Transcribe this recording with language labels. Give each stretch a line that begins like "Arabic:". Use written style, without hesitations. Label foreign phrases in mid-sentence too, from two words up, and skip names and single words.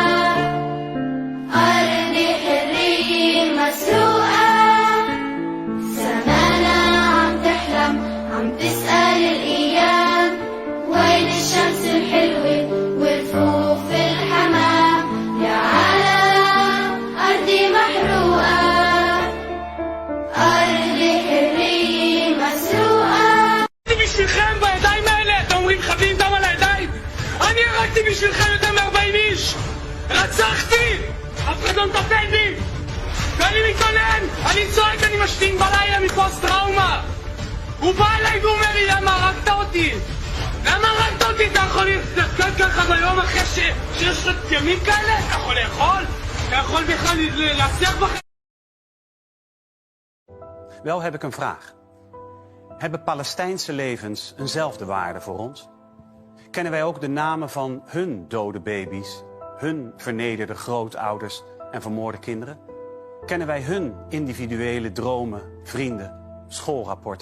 Arabic: أرضي حرية مسروقة زمانها عم تحلم عم تسأل الأيام وين الشمس الحلوة والرفوف الحمام يا عالم أرضي محروقة أرضي حرية مسروقة
Hebrew: בשבילכם בידיים האלה, אתם אומרים חבים דם על הידיים? אני הרגתי בשבילכם יותר מ-40 איש! רצחתי! אף אחד לא מטפל בי! ואני מתעונן! אני צועק, אני משתין בלילה מפוסט טראומה! הוא בא אליי והוא אומר לי, למה הרגת אותי? למה הרגת אותי? אתה יכול לתפקד ככה ביום אחרי שיש לך ימים כאלה? אתה יכול לאכול? אתה יכול בכלל להצליח בכם?
Dutch: Wel heb ik een vraag. Hebben Palestijnse levens eenzelfde waarde voor ons? Kennen wij ook de namen van hun dode baby's, hun vernederde grootouders en vermoorde kinderen? Kennen wij hun individuele dromen, vrienden, schoolrapporten?